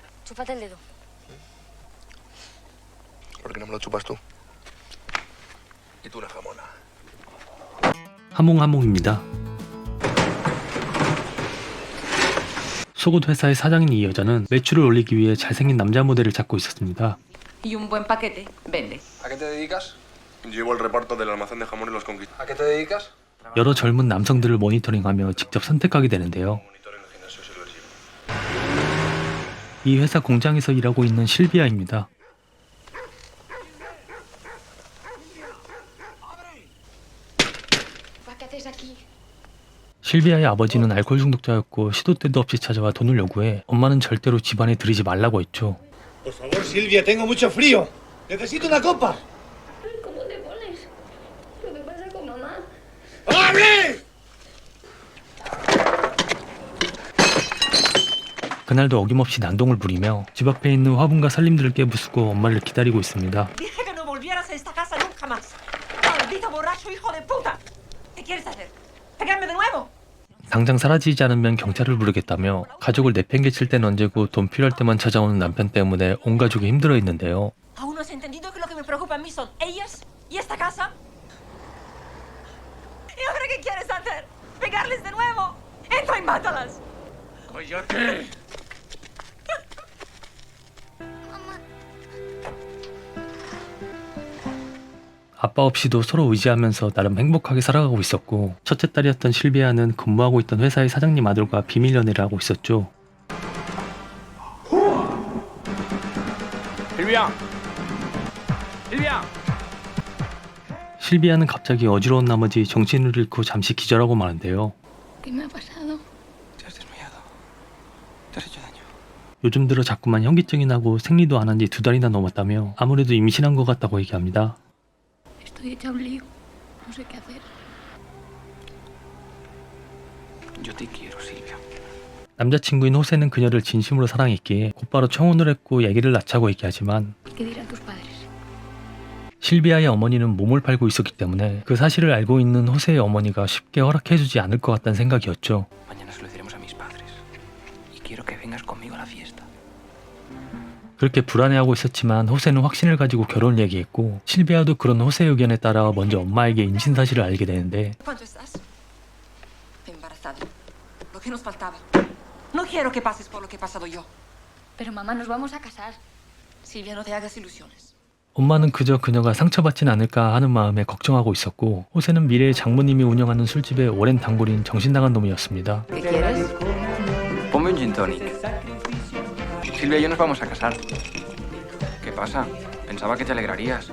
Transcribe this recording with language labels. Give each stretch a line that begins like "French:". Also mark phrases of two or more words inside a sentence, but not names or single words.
Spanish: Chúpate el dedo. ¿Por qué no me lo chupas tú? Y tú una jamona.
Korean: 하몽하몽입니다. 속옷 회사의 사장인 이 여자는 매출을 올리기 위해 잘생긴 남자 모델을 찾고 있었습니다.
Spanish: Y un buen paquete, vende. ¿A qué te dedicas? Llevo el reparto del almacén de jamón y los conquistas. ¿A qué te dedicas?
Korean: 여러 젊은 남성들을 모니터링하며 직접 선택하게 되는데요.
Spanish: Monitor en el gimnasio Silversivo.
Korean: 이 회사 공장에서 일하고 있는 실비아입니다.
Spanish: ¿Qué haces aquí?
Korean: 실비아의 아버지는 알코올 중독자였고 시도 때도 없이 찾아와 돈을 요구해 엄마는 절대로 집안에 들이지 말라고 했죠.
Spanish: Por favor, Silvia, tengo mucho frío. Necesito una copa. ¿Cómo te pones? ¿Qué te pasa con mamá? ¡Hable!
Korean: 그날도 어김없이 난동을 부리며 집 앞에 있는 화분과 살림들을 깨부수고 엄마를 기다리고 있습니다.
Spanish: Dije que no volvieras a esta casa nunca más. Maldito borracho hijo de puta. ¿Qué quieres hacer? ¿Pegarme de nuevo?
Korean: 당장 사라지지 않으면 경찰을 부르겠다며 가족을 내팽개칠 땐 언제고 돈 필요할 때만 찾아오는 남편 때문에 온 가족이 힘들어했는데요.
Spanish: ¿Aún no has entendido que lo que me preocupa a mí son ellas y esta casa? ¿Y ahora qué quieres hacer? ¿Pegarles de nuevo? ¡Entra y mátalas! ¡Cállate!
Korean: 아빠 없이도 서로 의지하면서 나름 행복하게 살아가고 있었고 첫째 딸이었던 실비아는 근무하고 있던 회사의 사장님 아들과 비밀 연애를 하고 있었죠.
Spanish: Silvia. Silvia.
Korean: 실비아는 갑자기 어지러운 나머지 정신을 잃고 잠시 기절하고 마는데요.
Spanish: ¿Qué me ha pasado? Te has desmayado. Te has hecho daño.
Korean: 요즘 들어 자꾸만 현기증이 나고 생리도 안 한 지 2달이나 넘었다며 아무래도 임신한 것 같다고 얘기합니다.
Spanish: Estoy hecha un lío. No sé qué hacer. Yo te quiero, Silvia.
Korean: 남자친구인 호세는 그녀를 진심으로 사랑했기에 곧바로 청혼을 했고 얘기를 낳자고 얘기하지만
Spanish: ¿Qué dirán tus padres?
Korean: 실비아의 어머니는 몸을 팔고 있었기 때문에 그 사실을 알고 있는 호세의 어머니가 쉽게 허락해주지 않을 것 같다는 생각이었죠.
Spanish: Mañana se lo diremos a mis padres. Y quiero que vengas conmigo a la fiesta.
Korean: 그렇게 불안해하고 있었지만 호세는 확신을 가지고 결혼을 얘기했고 실비아도 그런 호세의 의견에 따라 먼저 엄마에게 임신 사실을 알게 되는데
Spanish: ¿Cuánto estás? Embarazada. Lo que nos faltaba. No quiero que pases por lo que he pasado yo. Pero mamá, nos vamos a casar. Silvia, no te hagas ilusiones.
Korean: 엄마는 그저 그녀가 상처받진 않을까 하는 마음에 걱정하고 있었고 호세는 미래의 장모님이 운영하는 술집의 오랜 단골인 정신나간 놈이었습니다.
Spanish: ¿Qué quieres? Ponme un gin tonic. Silvia y yo nos vamos a casar. ¿Qué pasa? Pensaba que te alegrarías.